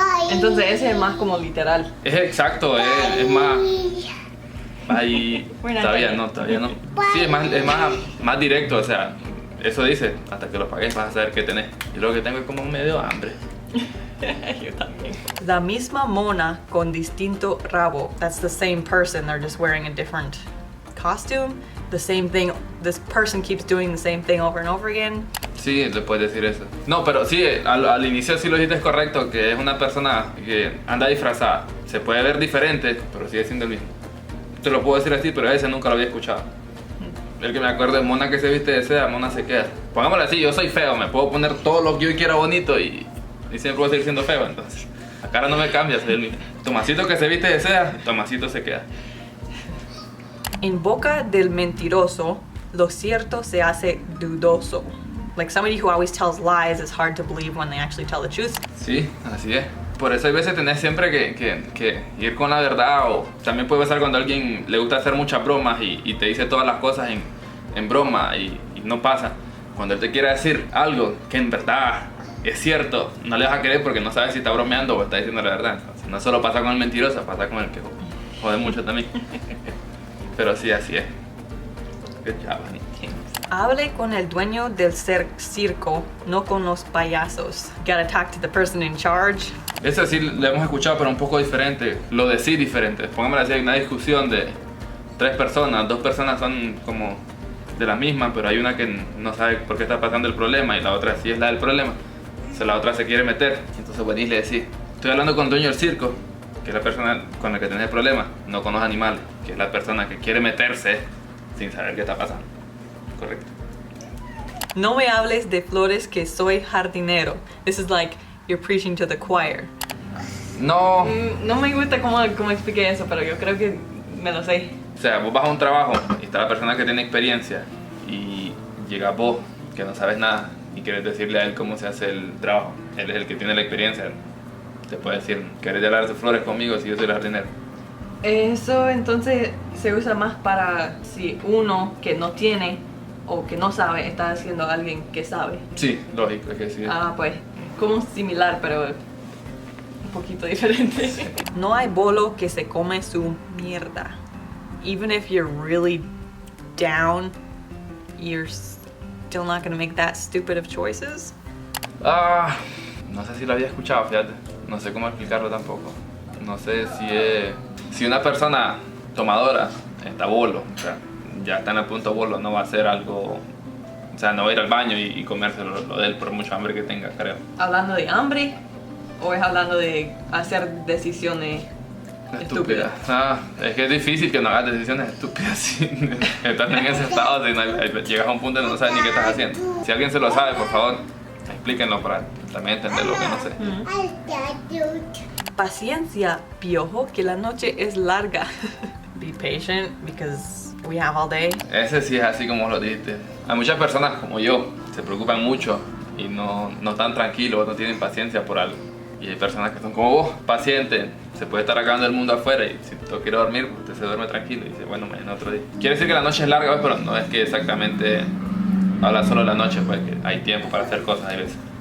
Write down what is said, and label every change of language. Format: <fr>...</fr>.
<es>Entonces ese es más como literal. Es exacto, es más... Ahí todavía no. Sí, es más directo, o sea, eso dice, hasta que lo pagues vas a saber qué tenés. Yo lo que tengo es como medio hambre. Yo también. La misma mona con distinto rabo.</es> <en>That's the same person, they're just wearing a different costume. The same thing, this person keeps doing the same thing over and over again.</en> <es>Sí, le puedes decir eso. No, pero sí, al inicio sí lo dijiste correcto, que es una persona que anda disfrazada. Se puede ver diferente, pero sigue siendo el mismo. Te lo puedo decir así, pero ese nunca lo había escuchado. El que me acuerdo es mona que se viste de seda, mona se queda. Pongámoslo así, yo soy feo, me puedo poner todo lo que yo quiera bonito y siempre voy a seguir siendo feo, entonces. La cara no me cambia, soy el mismo. Tomasito que se viste de seda, Tomasito se queda. En boca del mentiroso, lo cierto se hace dudoso.</es> <en>Like somebody who always tells lies is hard to believe when they actually tell the truth.</en> <es>Sí, así es. Por eso hay veces tenés siempre que ir con la verdad, o también puede pasar cuando a alguien le gusta hacer muchas bromas y te dice todas las cosas en broma y no pasa. Cuando él te quiere decir algo que en verdad es cierto, no le vas a creer porque no sabes si está bromeando o está diciendo la verdad. Entonces, no solo pasa con el mentiroso, pasa con el que jode mucho también. Pero sí, así es.</es> <en>Good job, honey.</en> <es>Hable con el dueño del circo, no con los payasos.</es> <en>Gotta talk to the person in charge.</en> <es>Eso sí lo hemos escuchado, pero un poco diferente. Lo de sí diferente. Pongámoslo así, hay una discusión de 3 personas. 2 personas son como de la misma, pero hay una que no sabe por qué está pasando el problema y la otra sí es la del problema. Entonces la otra se quiere meter. Entonces venís y le decís, estoy hablando con el dueño del circo, que es la persona con la que tenés el problema, no con los animales, que es la persona que quiere meterse sin saber qué está pasando. Correcto. No me hables de flores que soy jardinero.</es> <en>This is like you're preaching to the choir.</en> <es>No. No me gusta cómo expliqué eso, pero yo creo que me lo sé. O sea, vos vas a un trabajo y está la persona que tiene experiencia y llega vos que no sabes nada y quieres decirle a él cómo se hace el trabajo. Él es el que tiene la experiencia. Te puede decir, ¿querés hablar de flores conmigo si yo soy el jardinero? Eso entonces se usa más para si uno que no tiene o que no sabe está haciendo a alguien que sabe. Sí, lógico, es que sí. Ah, pues, como similar, pero un poquito diferente. No hay bolo que se come su mierda.</es> <en>Even if you're really down, you're still not gonna make that stupid of choices.</en> <es>No sé si lo había escuchado, fíjate. No sé cómo explicarlo tampoco. No sé si una persona tomadora está bolo, o sea, ya está en el punto bolo, no va a hacer algo, o sea, no va a ir al baño y comerse lo de él por mucho hambre que tenga, creo. ¿Hablando de hambre o es hablando de hacer decisiones estúpidas? Es que es difícil que no hagas decisiones estúpidas si estás en ese estado, si llegas a un punto en donde no sabes ni qué estás haciendo. Si alguien se lo sabe, por favor, explíquenlo para también entender lo que no sé. Paciencia, piojo, que la noche es larga.</es> <en>Be patient because we have all day.</en> <es>Ese sí es así como lo dijiste. Hay muchas personas como yo, se preocupan mucho y no están tranquilos, no tienen paciencia por algo. Y hay personas que son como vos, pacientes. Se puede estar acabando el mundo afuera y si tú quieres dormir, pues usted se duerme tranquilo y dice, bueno, mañana otro día. Quiere decir que la noche es larga, pero no es que exactamente habla solo de la noche, pues que hay tiempo para hacer cosas a veces.</es>